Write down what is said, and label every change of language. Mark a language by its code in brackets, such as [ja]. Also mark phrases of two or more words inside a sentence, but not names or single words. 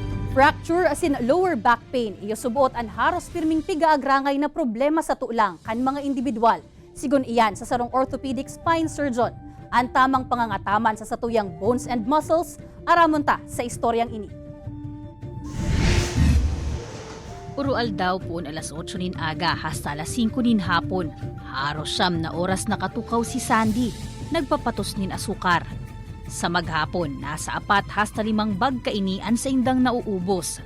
[en] Fracture as in lower back pain, [bik] iyo subuot ang haros pirming piga-agrangay na problema sa tulang kan mga individual. Sigun iyan sa sarong [en] orthopedic spine surgeon. [bik] Ang tamang pangangataman sa satuyang [en] bones and muscles, [bik] aramonta sa istoryang ini. Urual daw po alas 8 nin aga hasta alas 5 nin hapon. Haros siyam na oras nakatukaw si Sandy. Nagpapatos nin asukar. Sa maghapon, nasa 4 hasta 5 bag kainian sa indang nauubos.